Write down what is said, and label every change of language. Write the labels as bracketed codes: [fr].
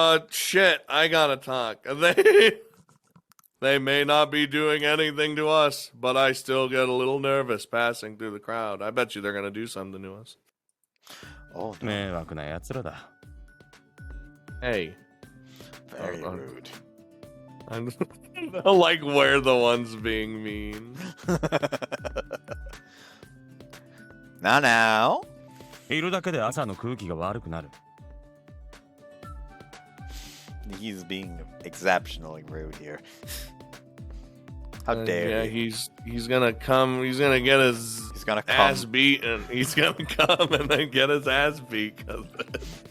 [en] Shit, I gotta talk. They may not be doing anything to us, but I still get a little nervous passing through the crowd. I bet you they're gonna do something to us. Oh, no. [ja] 迷惑な奴らだ。 [en] Hey. Very rude. I'm like, we're the ones being mean. Now. [ja] いるだけで朝の空気が悪くなる。 [en] He's being exceptionally rude here. How dare he? he's gonna come. He's gonna get his ass beat, and he's gonna come and then get his ass beat because of it.